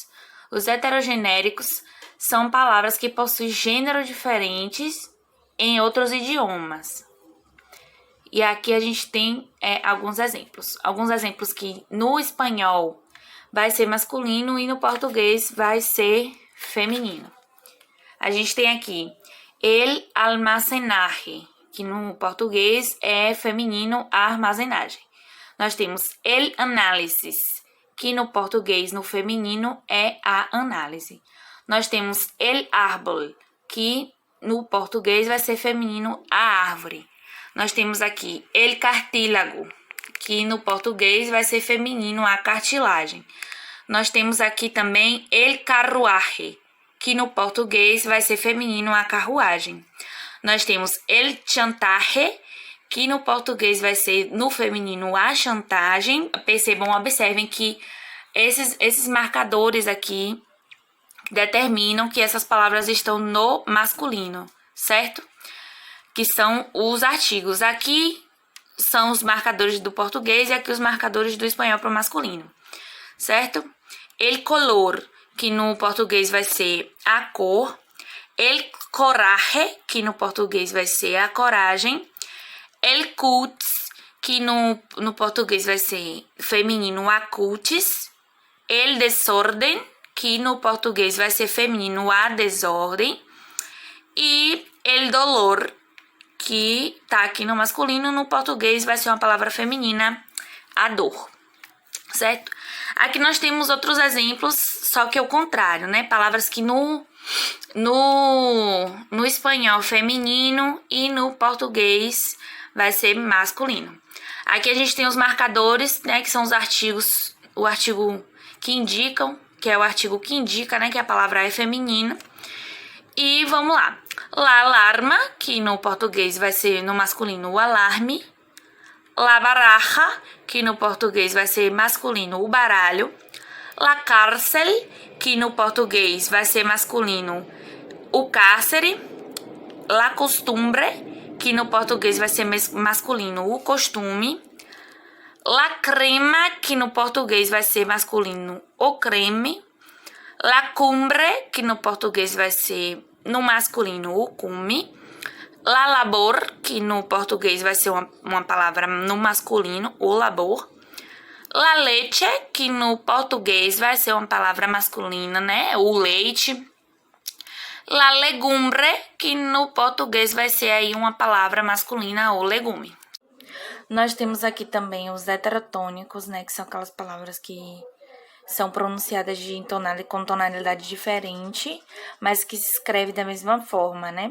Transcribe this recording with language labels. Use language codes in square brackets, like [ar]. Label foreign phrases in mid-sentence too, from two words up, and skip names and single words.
[pt] Os heterogenéricos são palavras que possuem gêneros diferentes em outros idiomas. E aqui a gente tem alguns exemplos. Alguns exemplos que no espanhol vai ser masculino e no português vai ser feminino. A gente tem aqui [es] el almacenaje, [pt] que no português é feminino, a armazenagem. Nós temos [es] el análisis, [pt] que no português, no feminino, é a análise. Nós temos [es] el árbol, [pt] que no português vai ser feminino, a árvore. Nós temos aqui [es] el cartílago, [pt] que no português vai ser feminino, a cartilagem. Nós temos aqui também [es] el carruaje, [pt] que no português vai ser feminino, a carruagem. Nós temos [es] el chantaje, [pt] que no português vai ser no feminino, a chantagem. Observem que esses marcadores aqui determinam que essas palavras estão no masculino, certo? Que são os artigos. Aqui são os marcadores do português e aqui os marcadores do espanhol para o masculino, certo? [es] El color, [pt] que no português vai ser a cor. [es] El coraje, [pt] que no português vai ser a coragem. [es] El cutis, [pt] que no português vai ser feminino, a cutis. [es] El desorden, [pt] que no português vai ser feminino, a desordem. E [es] el dolor, [pt] que tá aqui no masculino, no português vai ser uma palavra feminina, a dor, certo? Aqui nós temos outros exemplos, só que é o contrário, né? Palavras que no espanhol feminino e no português vai ser masculino. Aqui a gente tem os marcadores, né? Que são os artigos, o artigo que indicam, que é o artigo que indica, né? Que a palavra é feminina. E vamos lá. [es] La alarma, [pt] que no português vai ser no masculino o alarme. [es] La baraja, [pt] que no português vai ser masculino o baralho. [es] La cárcel, [pt] que no português vai ser masculino o cárcere. [es] La costumbre, [pt] que no português vai ser masculino o costume. [es] La crema, [pt] que no português vai ser masculino o creme. [es] La cumbre, [pt] que no português vai ser no masculino o cume. [es] La labor, [pt] que no português vai ser uma palavra no masculino, o labor. [es] La leche, [pt] que no português vai ser uma palavra masculina, né? O leite. [es] La legumbre, [pt] que no português vai ser aí uma palavra masculina, o legume. Nós temos aqui também os heterotônicos, né? Que são aquelas palavras que são pronunciadas com tonalidade diferente, mas que se escreve da mesma forma, né?